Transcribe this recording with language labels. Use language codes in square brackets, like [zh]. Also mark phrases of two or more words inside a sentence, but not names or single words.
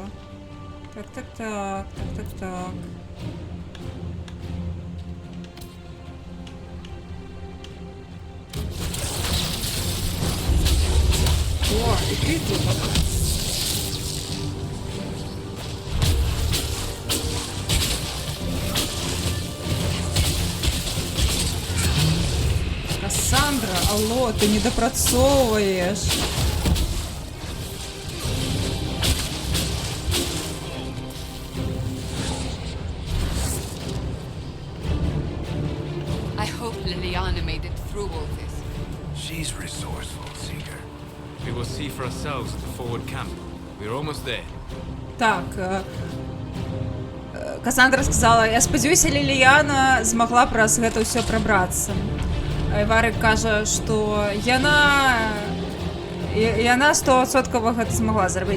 [be] Так. О, і ты тут. [ru] Кассандра, алло, ты не допрацовываешь. [en] I hope Liliana made it through all this. She's resourceful, Seeker. We will see for ourselves at the forward camp. We're almost there. [be] Так, Кассандра сказала, я спадзяюся, Ліліяна змагла праз гэта ўсё прабрацца. А Варик кажа, што яна 100% гэта змагла зрабіць.